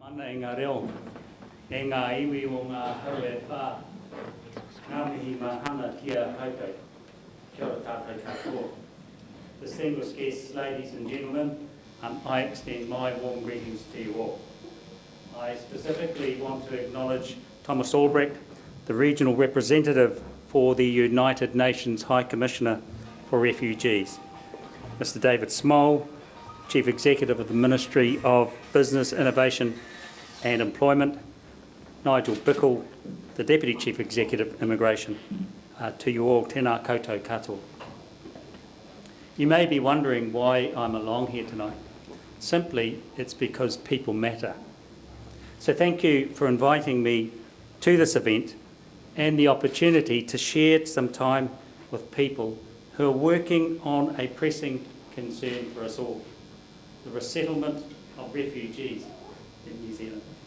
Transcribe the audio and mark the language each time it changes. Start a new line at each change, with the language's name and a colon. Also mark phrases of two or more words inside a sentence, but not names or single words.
Māori: Ana e ngā reo, e ngā iwi o ngā hau e whā, ngā mihi mahana kia koutou, kia ora tātou katoa.
English: Distinguished guests, ladies and gentlemen, I extend my warm greetings to you all. I specifically want to acknowledge Thomas Albrecht, the regional representative for the United Nations High Commissioner for Refugees, Mr David Small, Chief Executive of the Ministry of Business, Innovation and Employment, Nigel Bickle, the Deputy Chief Executive, Immigration. To you all,
Māori: tēnā koutou katoa.
English: You may be wondering why I'm along here tonight. Simply, it's because people matter. So thank you for inviting me to this event and the opportunity to share some time with people who are working on a pressing concern for us all, the resettlement of refugees in New Zealand.